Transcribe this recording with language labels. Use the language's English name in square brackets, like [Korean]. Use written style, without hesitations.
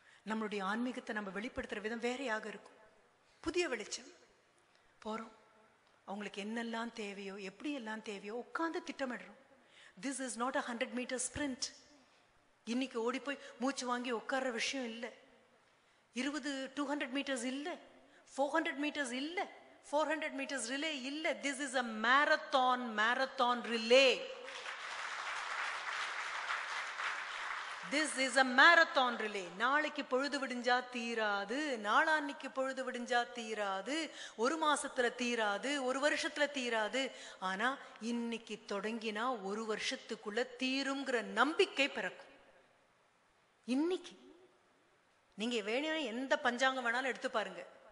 [Tamil] நம்மளுடைய ஆன்மீகத்தை நம்ம வெளிப்படுத்துற விதம் வேறையாக இருக்கும். புதிய வெளிச்சம் போறோம். அவங்களுக்கு என்னெல்லாம் தேவையோ எப்படி எல்லாம் தேவையோ உட்காந்து திட்டமிடுறோம். [English] This is not a 100 meter sprint. [Tamil] இன்னைக்கு ஓடி போய் மூச்சு வாங்கி உட்கார்ற விஷயம் இல்லை. 200 meters இல்லை, 400 meters இல்லை, 400 meters relay இல்லை. [English] This is a marathon relay. This is a marathon relay. [Tamil] நாளைக்கு பொழுது விடிஞ்சா தீராது, நாளான்னைக்கு பொழுது விடிஞ்சா தீராது, ஒரு மாசத்துல தீராது, ஒரு வருஷத்துல தீராது. ஆனா இன்னைக்கு தொடங்கினா ஒரு வருஷத்துக்குள்ள தீரும்ங்கிற நம்பிக்கை பிறக்கும். இன்னைக்கு நீங்க வேணும் எந்த பஞ்சாங்கம் வேணாலும் எடுத்து பாருங்க.